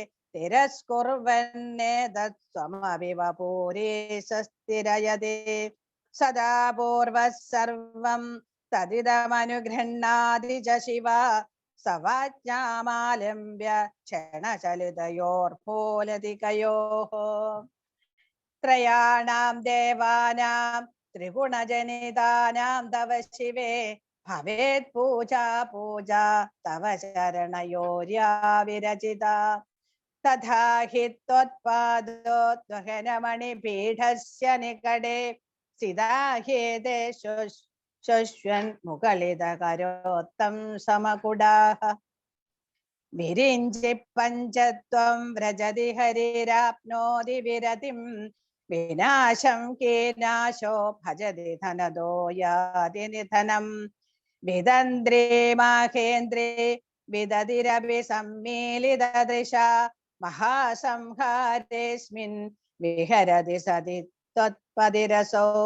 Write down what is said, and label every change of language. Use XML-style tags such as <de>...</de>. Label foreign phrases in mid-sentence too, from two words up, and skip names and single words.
<sa>तिरस्कुर्वन्नेतत्त्वमविवपूरे सस्थिरयते सदा पूर्वः सर्वं तदिदमनुगृह्णाति च शिवा सवाज्ञामालम्ब्य क्षणचलितयोर्फोलतिकयोः त्रयाणां देवानां त्रिगुणजनितानां तव शिवे भवेत् पूजा तव चरणयोर्या विरचिता തഥാ ഹി ത്വത്പാദോ ദ്വഹനമണിപീഠസ്യ നികടേ സിതാഹ്യേതേ ശശ്വൻ മുകളിതകരോത്തം സമകുടാഃ വിരിഞ്ചി പഞ്ചത്വം വ്രജതി ഹരിരാപ്നോതി വിരതിം വിനാശം കീനാശോ ഭജതി ധനദോ യാതി നിധനം വിദന്ത്രേ മാഹേന്ദ്രേ വിദതിരഭി സമ്മേലിതദൃശ മഹാസംഹാരേസ്മിൻ വിഹരതി സതി ത്വത്പതിരസോ</sa>